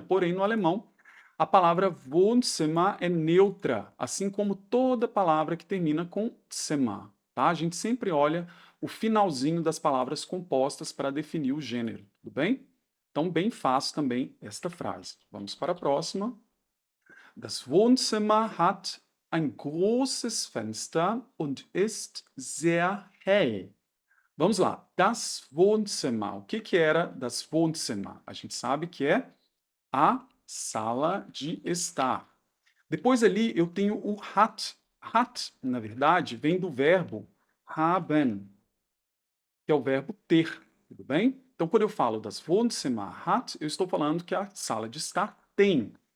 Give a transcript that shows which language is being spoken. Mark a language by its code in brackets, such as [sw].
[pt] Porém, no alemão, a palavra Wohnzimmer é neutra, assim como toda palavra que termina com Zimmer. Tá? A gente sempre olha o finalzinho das palavras compostas para definir o gênero, tudo bem? Então, bem fácil também esta frase. Vamos para a próxima. [de] Das Wohnzimmer hat ein großes Fenster und ist sehr hell. [pt] Vamos lá. [de] Das Wohnzimmer. [pt] O que era [de] das Wohnzimmer? [pt] A gente sabe que é a sala de estar. Depois ali eu tenho o hat. Hat, na verdade, vem do verbo haben, que é o verbo ter. Tudo bem? Então, quando eu falo [de] das Wohnzimmer hat, [pt] eu estou falando que a sala de estar tem.